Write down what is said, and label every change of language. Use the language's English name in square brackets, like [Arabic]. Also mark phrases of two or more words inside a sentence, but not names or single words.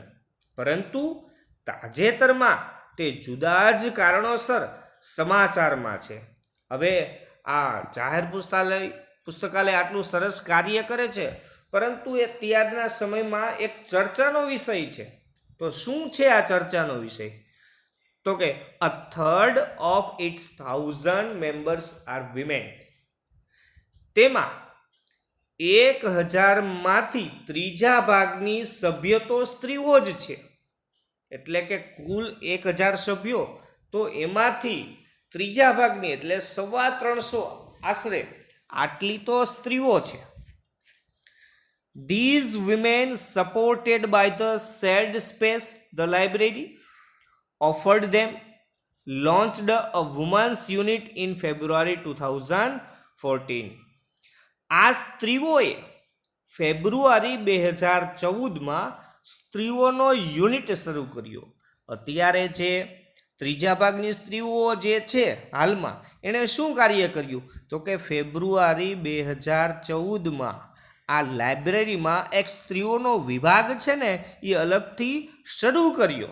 [Gujarati] પરંતુ તાજેતરમાં તે જુદા જ કારણોસર સમાચારમાં છે. હવે આ જાહેર પુસ્તકાલય આટલું સરસ કાર્ય કરે છે, પરંતુ એ ત્યારના સમયમાં એક ચર્ચાનો વિષય છે. તો શું છે આ ચર્ચાનો વિષય? તો કે [English] a third of its 1000 members are women. [Gujarati] તેમાં 1000માંથી ત્રીજા ભાગની સભ્ય તો સ્ત્રીઓ જ છે. એટલે કે કુલ 1000 સભ્યો, તો એમાંથી ત્રીજા ભાગની એટલે 350 આશરે આટલી તો સ્ત્રીઓ છે. [English] These women, supported by the shared space the library offered them, launched a women's unit in February 2014. [Gujarati] આ સ્ત્રીઓએ ફેબ્રુઆરી 2014માં સ્ત્રીઓનો યુનિટ શરૂ કર્યો. અત્યારે જે ત્રીજા ભાગની સ્ત્રીઓ જે છે હાલમાં, એણે શું કાર્ય કર્યું? તો કે ફેબ્રુઆરી 2014માં આ લાઇબ્રેરીમાં એક સ્ત્રીઓનો વિભાગ છે ને એ અલગથી શરૂ કર્યો.